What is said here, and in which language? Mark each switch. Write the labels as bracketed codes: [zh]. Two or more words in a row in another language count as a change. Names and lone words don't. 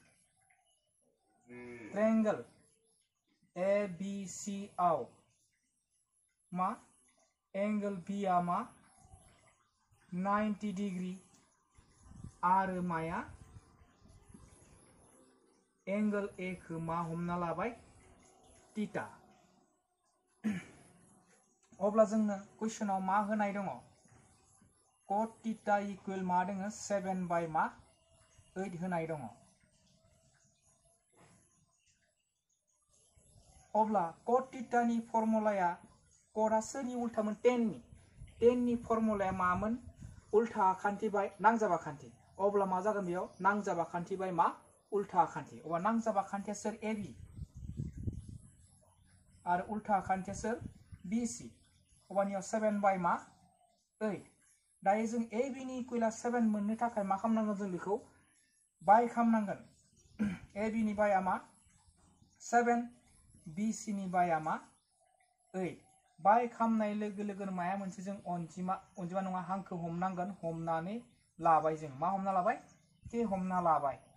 [brx] ट्रायंगल ABC आव मा एंगल B आ मा 90 डिग्री आरो माया एंगल A खौ मा हमना लाबाय थीटा अब्ला जोंनो क्वेश्चनाव मा होनाय दङ [en] cot theta equal [brx] मा दङ 7/8 होनाय दङ अब्ला [en] cot theta [brx] नि फर्मुलाया cot आ सोरनि उल्टामोन 10 नि फर्मुलाया मामोन उल्टा आखान्थि बाय नांजाब आखान्थि अब्ला मा जागोन बेयाव नांजाब आखान्थि बाय मा उल्टा आखान्थि अब्ला नांजाब आखान्थिया सोर AB आरो उल्टा आखान्थिया सोर BC अब्लानियाव 7/8 दायो जों AB नि इक्वला 7 मोननो थाखाय मा खालामनांगोन जों बेखौ बाय खालामनांगोन AB नि बायआ मा 7 BC नि बायआ मा 8 बाय खालामनाय लोगो लोगोनो माया मोनसे जों अनजिमा नङा हांखो हमनांगोन हमनानै लाबाय जों मा हमना लाबाय k हमना लाबाय